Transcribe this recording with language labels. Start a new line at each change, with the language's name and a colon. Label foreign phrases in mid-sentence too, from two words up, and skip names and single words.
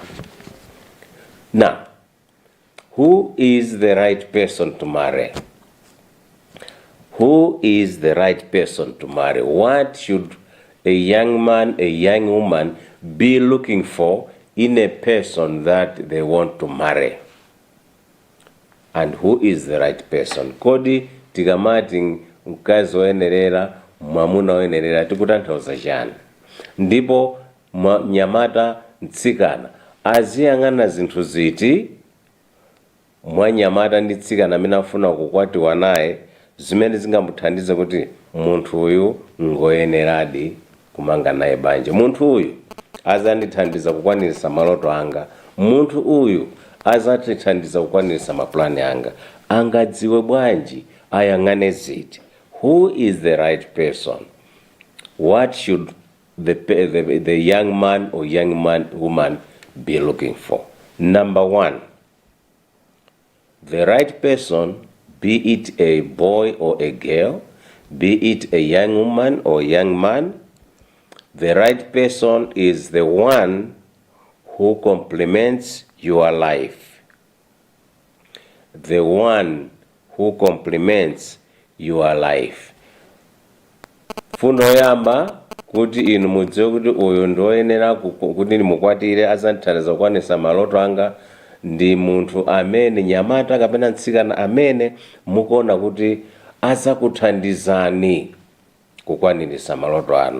English: Now, who is the right person to marry? Who is the right person to marry? What should a young man, a young woman be looking for in a person that they want to marry? And who is the right person?
Nyanja: Kodi tikamati mkazi woyenerera, mwamuna woyenerera, tikutanthauza chani? Ndipo mnyamata mtsikana aziyang'ana zinthu ziti mwa nyamata ndi tsikana amene afuna kukwatiwa naye, zimene zingamuthandize kuti munthu uyu ngoyeneradi kumanga naye banja. Munthu uyu azandithandiza kukwaniritsa maloto anga. Munthu uyu azatithandiza kukwaniritsa mapulani anga. Angadziwe bwanji? Ayang'ane ziti?
English: Who is the right person? What should the young man or woman be looking for? Number one, the right person, be it a boy or a girl, be it a young woman or young man, the right person is the one who complements your life. The one who complements your life.
Nyanja: Fundo yamba kuti inu mudziwe kuti uyu ndoyenera kuti ndimukwatire azandithandiza kukwanisa maloto anga ndi munthu amene, nyamata kapena mtsikana amene mukuona kuti azakuthandizani kukwaniritsa maloto anu.